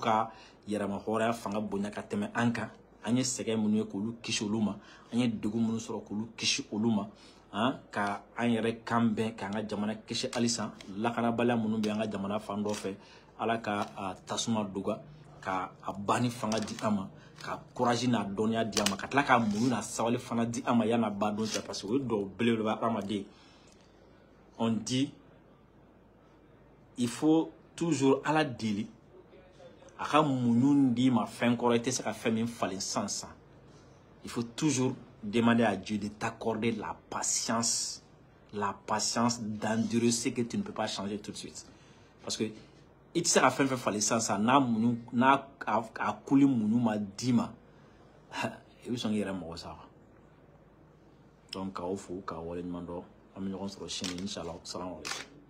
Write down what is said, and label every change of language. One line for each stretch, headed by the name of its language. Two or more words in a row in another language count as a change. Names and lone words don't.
Bambara: ka yɛrɛma hɔrɔnya fanga bonya ka tɛmɛ an kan an ye sɛgɛn minnu ye k'olu kisi olu ma an ye degun minnu sɔrɔ k'olu kisi olu ma ka an yɛrɛ kan bɛn k'an ka jamana kisi halisa lakanabaliya minnu bɛ an ka jamana fan dɔ fɛ ala ka tasuma doga ka a banni fanga di an ma ka courage n'a dɔnniya di an ma ka tila ka muɲu n'a sabali fana di an ma yan'a ba don cɛ
French: parce que
Bambara: o ye dɔw belebeleba hadamaden
French: on dit il faut toujours
Bambara: ala deli a ka muɲu d'i ma fɛn kɔrɔ i tɛ se ka fɛn min falen
French: sisan il faut toujours demander à Dieu de t'accorder la patience d'endurer ce que tu ne peux pas changer tout de suite parce que
Bambara: i tɛ se ka fɛn fɛn falen sisan n'a a kuli muɲu ma d'i ma i bɛ sɔn k'i yɛrɛ mɔgɔ sa donc k'aw fo k'aw waleɲuman dɔn an bɛ ɲɔgɔn sɔrɔ sini inchallah salamu alaikum